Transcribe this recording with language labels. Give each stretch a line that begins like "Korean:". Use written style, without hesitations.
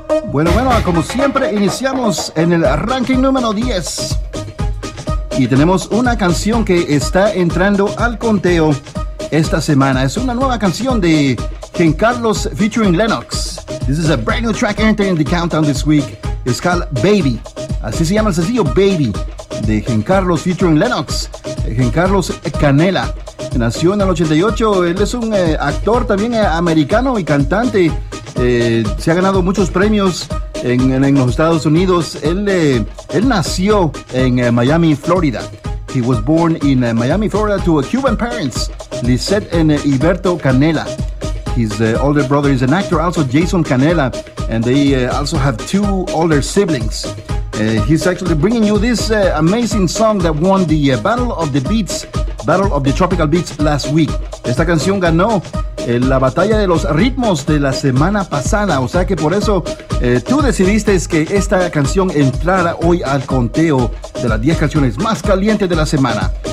Spanish: Bueno, como siempre, iniciamos en el ranking número 10. Y tenemos una canción que está entrando al conteo esta semana. Es una nueva canción de Ken Carlos featuring Lennox.
English: This is a brand new track entering the countdown this week. It's called Baby.
Spanish: Así se llama el sencillo, Baby, de Ken Carlos featuring Lennox. Ken Carlos Canela. Nació en el 88. Él es un actor también americano y cantante. Se ha ganado muchos premios en los Estados Unidos. Él nació en Miami, Florida.
English: He was born in Miami, Florida to Cuban parents, Lisette and Iberto Canela. His older brother is an actor, also Jason Canela, and they also have two older siblings. He's actually bringing you this amazing song that won the Battle of the Beats, Battle of the Tropical Beats last week.
Spanish: Esta canción ganó la batalla de los ritmos de la semana pasada, o sea que por eso tú decidiste que esta canción entrara hoy al conteo de las 10 canciones más calientes de la semana.